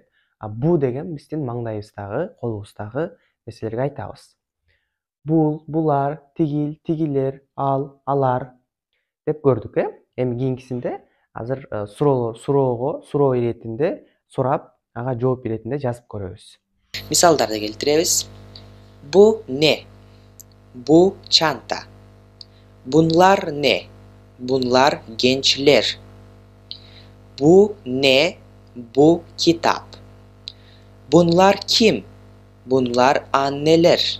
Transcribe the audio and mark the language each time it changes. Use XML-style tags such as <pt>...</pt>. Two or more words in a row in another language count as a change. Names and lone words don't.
<ky>Бу деген биздин маңдайыбыздагы, колубуздагы нерселерге айтабыз. Бул, булар, тигил, тигилер, ал, алар деп көрдүк, Эми кийинкисинде азыр суроо иретинде сурап, ага жооп иретинде жазып көрөбүз. Мисалдарды келтиребиз.</ky> <tr>Bu ne? Bu çanta. Bunlar ne? Bunlar gençler. Bu ne? Bu kitap. Bunlar kim? Bunlar anneler.</tr>